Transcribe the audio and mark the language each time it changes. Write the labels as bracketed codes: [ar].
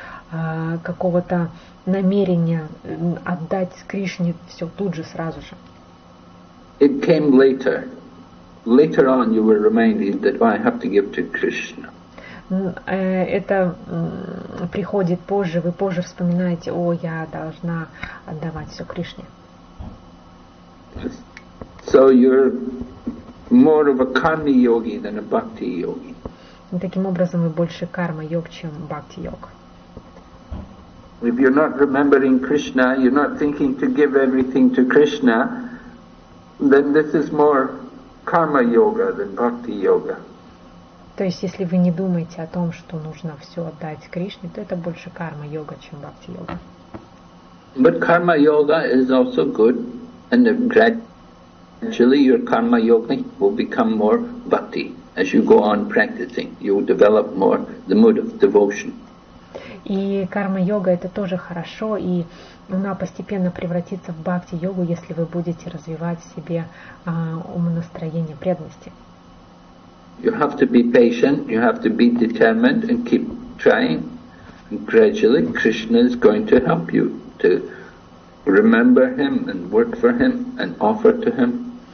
[ru] какого-то намерения отдать Кришне все тут же, сразу же. [en] It came later. Later on you were reminded that I have to give to Krishna. [ru] Это приходит позже, вы позже вспоминаете, я должна отдавать все Кришне. [en] So you're more of a karma yogi than a bhakti yogi. [ru] И таким образом вы больше карма-йог, чем бхакти-йог. [en] If you're not remembering Krishna, you're not thinking to give everything to Krishna, then this is more karma yoga than bhakti yoga. [ru] То есть, если вы не думаете о том, что нужно все отдать Кришне, то это больше карма-йога, чем бхакти-йога. [en] But karma yoga is also good, and gradually your karma yoga will become more bhakti. As you go on practicing, you will develop more the mood of devotion. [ru] И карма-йога это тоже хорошо, и она постепенно превратится в бхакти-йогу, если вы будете развивать в себе умонастроение преданности. [en] You have to be patient, you have to be determined and keep trying. And gradually Krishna is going to help you to remember him and work for him and offer to him.